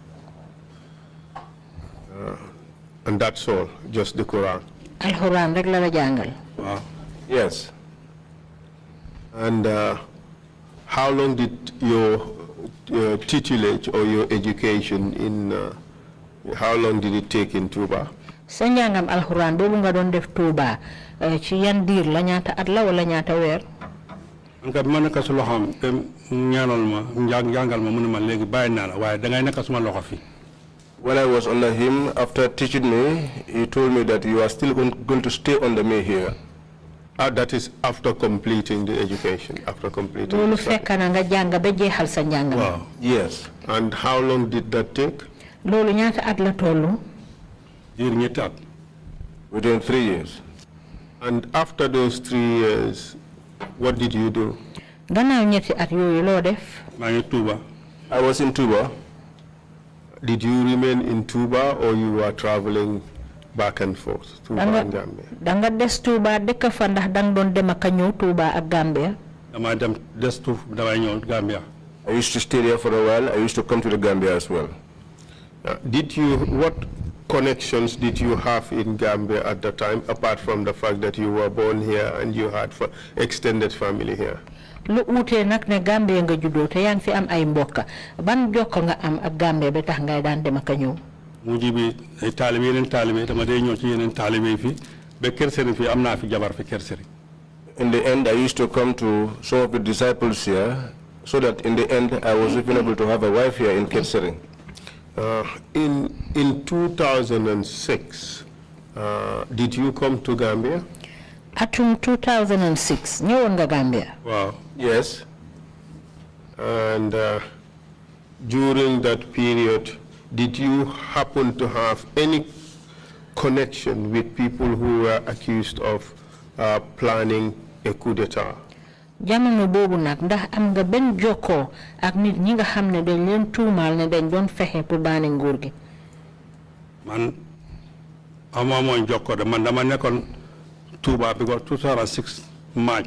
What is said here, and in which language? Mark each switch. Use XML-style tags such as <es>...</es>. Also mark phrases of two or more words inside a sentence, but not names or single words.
<en>And that's all, just the Quran.</en> <wo>alxuraan rek la la jàngal. waaw.</wo> <en>Yes. And how long did your tutelage or your education how long did it take in Tuba?</en> <wo>sa njàngam alxuraan boobu nga doon def Touba ci yan diir la ñaata at la wala ñaata weer. man kat ma nekk su loxoom te ñaanal ma jàngal ma mu ne ma léegi bàyyi naa la waaye dangay nekk suma loxo fi.</wo> <en>When I was under him, after teaching me, he told me that you are still going to stay under me here. That is after completing the education, after completing</en> <wo>loolu</wo> <en>the study.</en> <wo>fekk na nga jàng ba jeexal sa njàng. waaw.</wo> <en>Yes. And how long did that take?</en> <wo>loolu ñaata at la tollu. diir ñetti at.</wo> <en>Within 3 years. And after those 3 years, what did you do?</en> <wo>gannaaw ñetti at yooyu loo def. maa ngi Touba.</wo> <en>I was in Tuba. Did you remain in Tuba or you were traveling back and forth, Tuba and Gambia?</en> <wo>danga des Touba dëkk fa ndax danga doon dem ak ñëw Touba ak Gambia. damay dem des tuuf damay ñëw Gambia.</wo> <en>I used to stay there for a while. I used to come to the Gambia as well. What connections did you have in Gambia at the time, apart from the fact that you were born here and you had extended family here?</en> <wo>lu uute nag ne Gambia nga juddoo te yaa ngi fi am ay mbokka ban jokko nga am ak Gambia ba tax ngay daan dem ak a ñëw. mujj bi ay taalibe yeneen taalibe dama day ñëw ci yeneen taalibe fi ba Kër Sëriñ fi am naa fi jabar fi Kër Sëriñ.</wo> <en>In the end, I used to come to some of the disciples here, so that in the end, I was even able to have a wife here in Kër Sëriñ. In 2006, did you come to Gambia?</en> <wo>Atum 2006 ñëwoon nga Gambia.</wo> <en>Wow. Yes. And during that period, did you happen to have any connection with people who were accused of planning a coup d'etat?</en> <wo>Jamono boobu nag ndax am nga benn jokkoo ak nit ñi nga xam ne dañ leen tuumaal ne dañ doon fexe pour daane nguur gi. Man amoon jokkoo de man dama nekkoon Touba because 2006 March.</wo>